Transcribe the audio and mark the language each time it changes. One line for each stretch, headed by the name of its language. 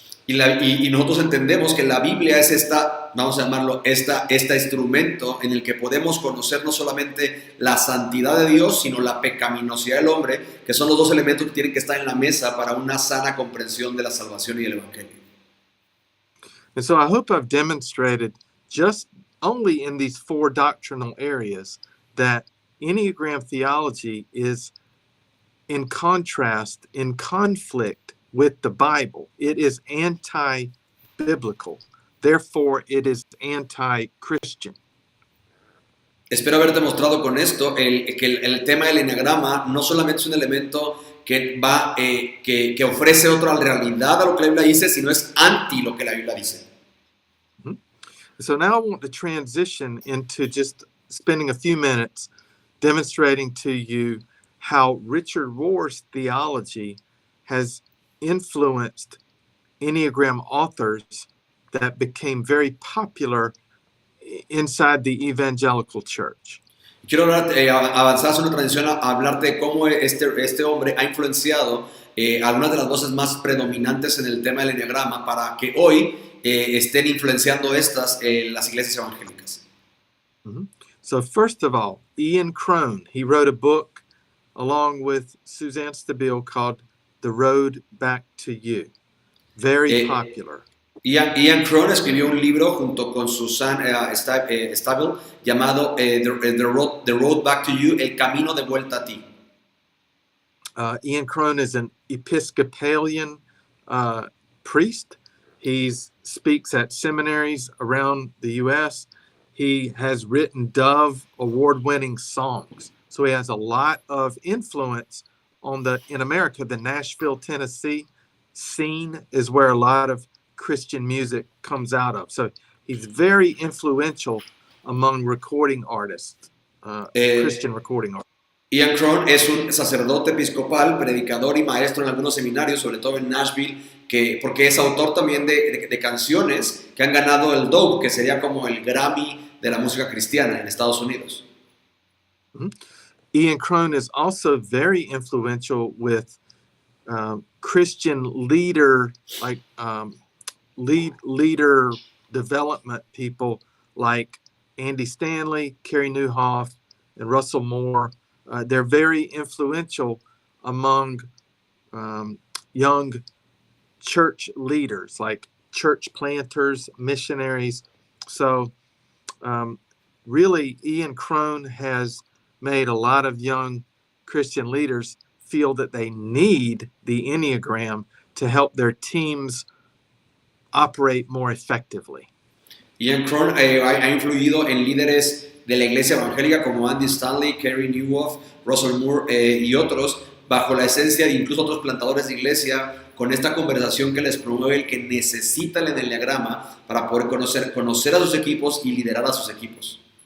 Spanish: Y nosotros entendemos que la Biblia es esta, vamos a llamarlo, este instrumento en el que podemos conocer no solamente la santidad de Dios, sino la pecaminosidad del hombre, que son los dos elementos que tienen que estar en la mesa para una sana comprensión de la salvación y del Evangelio.
English: And so I hope I've demonstrated just only in these 4 doctrinal areas that Enneagram theology is in contrast, in conflict with the Bible. It is anti-biblical. Therefore, it is anti-Christian.
Spanish: Espero haberte mostrado con esto que el tema del enneagrama no solamente es un elemento que ofrece otra realidad a lo que la Biblia dice, sino es anti lo que la Biblia dice.
English: So now I want to transition into just spending a few minutes demonstrating to you how Richard Rohr's theology has influenced Enneagram authors that became very popular inside the evangelical church.
Spanish: Quiero avanzar hacia una transición a hablarte de cómo este hombre ha influenciado algunas de las voces más predominantes en el tema del enneagrama para que hoy estén influenciando las iglesias evangélicas. Mm-hmm.
English: So first of all, Ian Crone, he wrote a book along with Suzanne Stabile called The Road Back to You. Very popular.
Spanish: Ian Crone escribió un libro junto con Suzanne Stabile llamado The Road Back to You, El Camino de Vuelta a Ti.
English: Ian Crone is an Episcopalian priest. He speaks at seminaries around the U.S. He has written Dove award-winning songs. So he has a lot of influence in America. The Nashville, Tennessee scene is where a lot of Christian music comes out of. So he's very influential among recording artists, Christian recording artists.
Spanish: Ian Crone es un sacerdote episcopal, predicador y maestro en algunos seminarios, sobre todo en Nashville, porque es autor también de canciones que han ganado el Dove, que sería como el Grammy de la música cristiana en Estados Unidos. Mm-hmm.
English: Ian Crone is also very influential with Christian leader, leader development people like Andy Stanley, Carey Nieuwhof, and Russell Moore. They're very influential among young church leaders, like church planters, missionaries. So really, Ian Crone has made a lot of young Christian leaders feel that they need the Enneagram to help their teams operate more effectively.
Spanish: Ian Crone ha influido en líderes de la iglesia evangélica como Andy Stanley, Carey Nieuwhof, Russell Moore y otros, bajo la esencia de incluso otros plantadores de iglesia, con esta conversación que les promueve el que necesita el enneagrama para poder conocer a sus equipos y liderar a sus equipos.